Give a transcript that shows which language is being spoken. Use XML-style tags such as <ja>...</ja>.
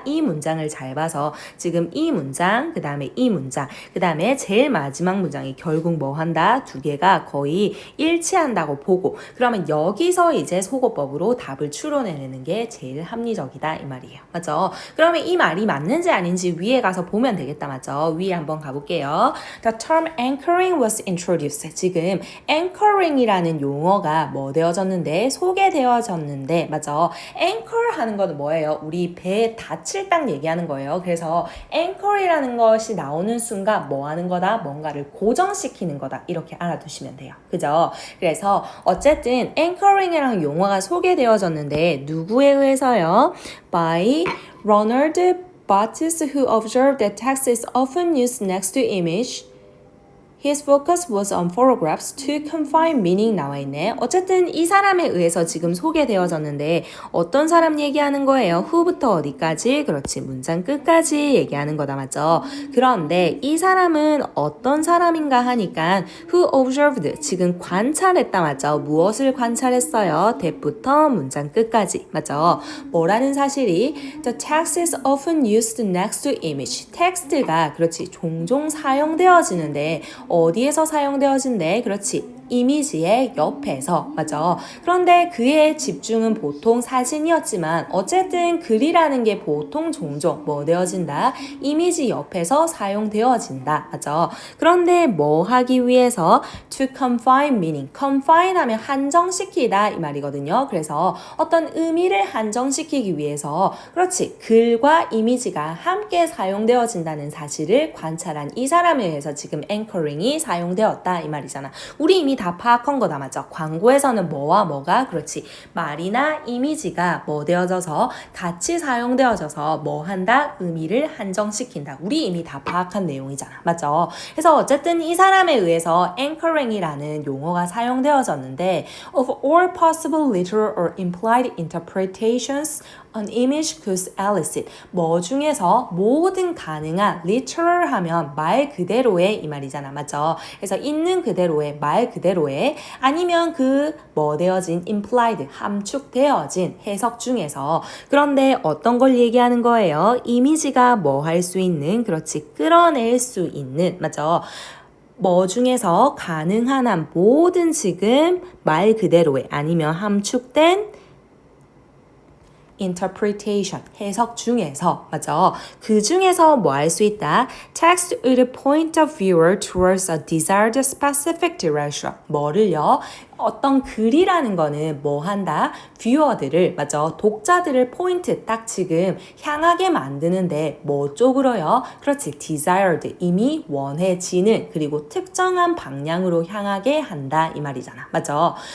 <ko>이 문장을 잘 봐서 지금 이 문장, 그 다음에 이 문장, 그 다음에 제일 마지막 문장이 결국 뭐 한다? 두 개가 거의 일치한다고 보고 그러면 여기서 이제 소거법으로 답을 추론해내는 게 제일 합리적이다 이 말이에요. 맞죠? 그러면 이 말이 맞는지 아닌지 위에 가서 보면 되겠다. 맞죠? 위에 한번 가볼게요.</ko> <en>The term anchoring was introduced.</en> <ko>지금 anchoring이라는 용어가 뭐 되어졌는데 소개되어졌는데 맞죠? anchor 하는 거는 뭐예요? 우리 배에 닫힐 딱 얘기하는 거예요. 그래서 anchor이라는 것이 나오는 순간 뭐 하는 거다? 뭔가를 고정시키는 거다. 이렇게 알아두시면 돼요. 그죠? 그래서 어쨌든 anchoring이라는 용어가 소개되어졌는데 누구에 의해서요?</ko> <en>By Ronald Barthes who observed that text is often used next to image. His focus was on photographs to confine meaning</en> <ko>나와 있네. 어쨌든 이 사람에 의해서 지금 소개되어졌는데 어떤 사람 얘기하는 거예요? who부터 어디까지? 그렇지. 문장 끝까지 얘기하는 거다. 맞죠? 그런데 이 사람은 어떤 사람인가 하니까</ko> <en>who observed</en> <ko>지금 관찰했다. 맞죠? 무엇을 관찰했어요? that부터 문장 끝까지. 맞죠? 뭐라는 사실이</ko> <en>The text is often used next to image.</en> <ko>텍스트가 그렇지. 종종 사용되어지는데 어디에서 사용되어진대? 그렇지. 이미지의 옆에서 맞죠? 그런데 그의 집중은 보통 사진이었지만 어쨌든 글이라는 게 보통 종종 뭐 되어진다? 이미지 옆에서 사용되어진다. 맞죠? 그런데 뭐 하기 위해서</ko> <en>to confine meaning.</en> <ko>confine 하면 한정시키다 이 말이거든요. 그래서 어떤 의미를 한정시키기 위해서 그렇지. 글과 이미지가 함께 사용되어진다는 사실을 관찰한 이 사람에 의해서 지금 anchoring이 사용되었다 이 말이잖아. 우리 이미 다 파악한 거다. 맞죠? 광고에서는 뭐와 뭐가 그렇지 말이나 이미지가 뭐 되어져서 같이 사용되어져서 뭐 한다? 의미를 한정시킨다. 우리 이미 다 파악한 내용이잖아. 맞죠? 그래서 어쨌든 이 사람에 의해서 anchoring이라는 용어가 사용되어졌는데</ko> <en>of all possible literal or implied interpretations an image could elicit.</en> <ko>뭐 중에서 모든 가능한 literal 하면 말 그대로의 이 말이잖아. 맞죠? 그래서 있는 그대로의 말 그대로의 아니면 뭐 되어진 implied 함축되어진 해석 중에서 그런데 어떤 걸 얘기하는 거예요? 이미지가 뭐 할 수 있는 그렇지 끌어낼 수 있는 맞죠? 뭐 중에서 가능한 한 모든 지금 말 그대로의 아니면 함축된 interpretation, 해석 중에서, 맞죠? 그 중에서 뭐 할 수 있다?</ko> <en>Text would point the viewer towards a desired specific direction.</en> <ko>뭐를요? 어떤 글이라는 거는 뭐 한다? 뷰어들을, 맞죠? 독자들을 포인트 딱 지금 향하게 만드는데 뭐 쪽으로요? 그렇지, desired, 이미 원해지는, 그리고 특정한 방향으로 향하게 한다 이 말이잖아, 맞죠?</ko>